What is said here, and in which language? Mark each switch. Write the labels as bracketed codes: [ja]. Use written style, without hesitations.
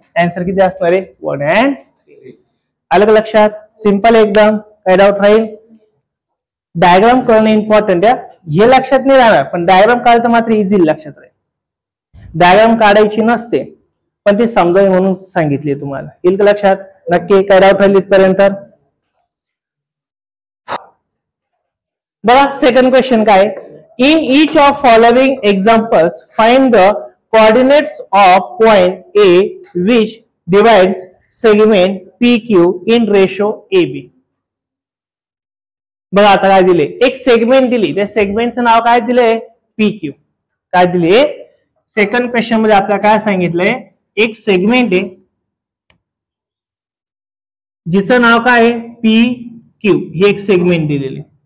[mr] Answer किती असणार आहे 1 and 3. आलं का लक्षात. सिंपल एकदम, काय डाऊट राहील. डायग्राम करणं इम्पॉर्टंट आहे, हे लक्षात नाही राहणार, पण डायग्राम काढता मात्र इझी लक्षात राहील. डायग्राम काढायची नसते पण ते समजावी म्हणून सांगितले तुम्हाला. येईल का लक्षात? नक्की. काय डाऊट राहिली इथपर्यंत? बघा सेकंड क्वेश्चन काय, [en] In each of following examples find the coordinates of point A which divides segment PQ in ratio AB. [mr] बघा आता काय दिले, एक सेगमेंट दिली, त्या सेगमेंटचं नाव काय दिले? PQ. काय दिले? सेकंड क्वेश्चन मध्ये आपल्याला काय सांगितलंय, एक सेगमेंट आहे जिचं नाव काय आहे? PQ. ही एक सेगमेंट दिलेली.